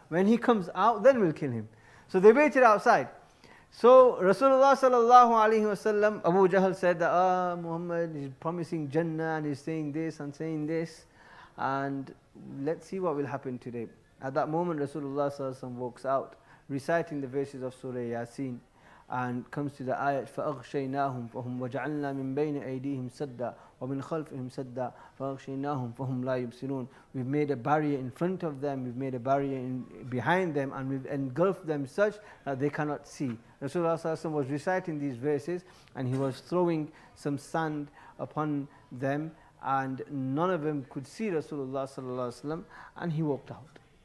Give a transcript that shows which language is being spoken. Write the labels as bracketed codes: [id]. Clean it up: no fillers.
[en] When he comes out, then we'll kill him. So they waited outside. So Rasulullah sallallahu alaihi wasallam, Abu Jahl said that, Muhammad is promising Jannah and he's saying this and saying this, and let's see what will happen today. At that moment, Rasulullah sallallahu alaihi wasallam walks out, reciting the verses of Surah Yasin, [ar] and comes to the ayat فَأَغْشَيْنَاهُمْ فَهُمْ وَجَعَلْنَا مِنْ بَيْنِ أَيْدِيهِمْ سَدًّا وَمِنْ خَلْفِهِمْ سَدًّا فَأَغْشَيْنَاهُمْ فَهُمْ لَا يُبْصِرُونَ. [en] We've made a barrier in front of them, we've made a barrier behind them, and we've engulfed them such that they cannot see. Rasulullah sallallahu alaihi wasallam was reciting these verses, and he was throwing some sand upon them, and none of them could see Rasulullah sallallahu alaihi wasallam, and he walked out.